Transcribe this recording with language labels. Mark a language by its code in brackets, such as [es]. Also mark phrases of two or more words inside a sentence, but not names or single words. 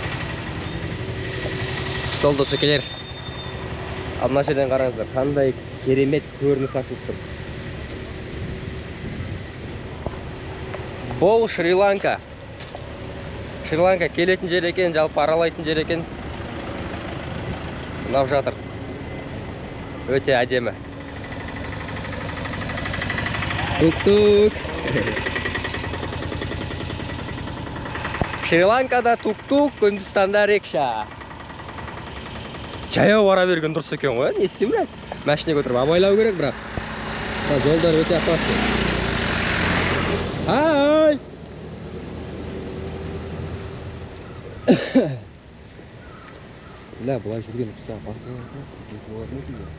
[kk] Сол досекелер, мына жерден қараңыздар, қандай керемет көрініс ашылып тұр. Бұл Шри-Ланка. Шри-Ланка келетін жер екен, жалпы аралайтын жер екен. Мынау жатыр. Өте әдемі. Тук-тук. Шри-Ланкада тук-тук, Үндістанда рекша. Жаяу бара берген дұрыс екен ғой, не істеймін? Машина көтеріп абайлау керек, бірақ жолдар өте опасный. Ай! Ля, бұлай жүрген ұшта опасный болатын екен.